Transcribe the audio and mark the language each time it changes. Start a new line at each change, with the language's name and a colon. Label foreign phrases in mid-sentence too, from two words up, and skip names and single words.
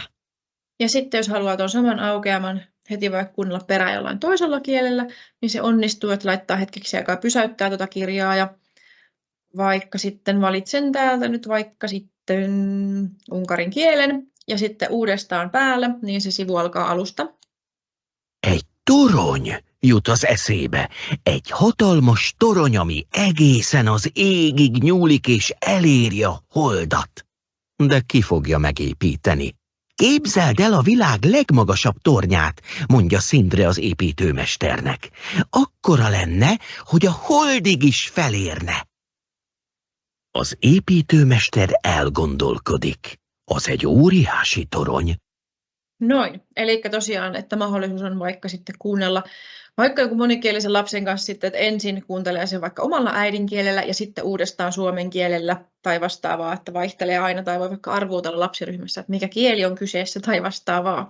Finnish: Ja sitten jos haluaa tuon saman aukeaman heti vaikka kuunnella perään jollain toisella kielellä, niin se onnistuu, että laittaa hetkeksi aikaa pysäyttää tuota kirjaa. Ja vaikka sitten valitsen täältä nyt vaikka sitten unkarin kielen ja sitten uudestaan päällä, niin se sivu alkaa alusta.
Hungarian: Egy torony jut az eszébe. Egy hatalmas torony, ami egészen az égig nyúlik és eléri a holdat. De ki fogja megépíteni? Képzeld el a világ legmagasabb tornyát, mondja Sindre az építőmesternek. Akkora lenne, hogy a holdig is felérne. Az építőmester elgondolkodik. Az egy óriási torony.
Finnish: Noin, eli tosiaan, että mahdollisuus on vaikka sitten kuunnella vaikka joku monikielisen lapsen kanssa sitten, että ensin kuuntelee sen vaikka omalla äidinkielellä ja sitten uudestaan suomen kielellä tai vastaavaa, että vaihtelee aina tai voi vaikka arvuutella lapsiryhmässä, että mikä kieli on kyseessä tai vastaavaa.